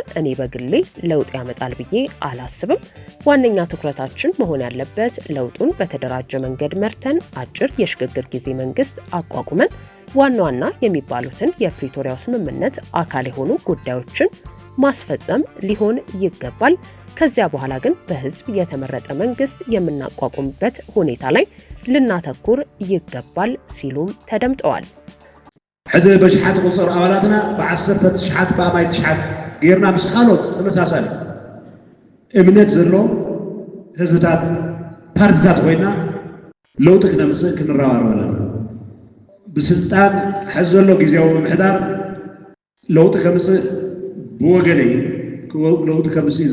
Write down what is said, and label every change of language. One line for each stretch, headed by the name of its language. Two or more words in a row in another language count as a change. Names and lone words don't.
Amharic: እኔ በግሌ ለውጥ ያመጣል ብዬ አላስብም። ዋነኛ ትኩረታችን መሆን ያለበት ለውጡን በተደራጀ መንገድ መርተን አጭር የሽግግር ጊዜ መንግስት አቋቁመን ዋና ዋና የሚባሉትን የፕሪቶሪያው ስምምነት አካል የሆኑ ጉዳዮችን ማስፈጸም ሊሆን ይገባል። ከዚያ በኋላ ግን በህዝብ የተመረጠ መንግስት የምናቋቁምበት ሁኔታ ላይ ልናተኩር ይገባል ሲሉም ተደምጠዋል።
Tigrinya: ሕዚ በሽሓት ቁፅር አባላትና በ10 ሽሓት በአማይ ሽሓት ጌርና ምስ ካልኦት ተመሳሳሊ እምነት ዘሎ ህዝብታት ፓርቲታት ኮይና ለውጢ ክነምፅእ ክንረባረብ ኣለና። ብስልጣን ሕዚ ዘሎ ጊዜያዊ ምምሕዳር ለውጢ ከምፅእ ብወገነይ ለውጢ ከምፅእ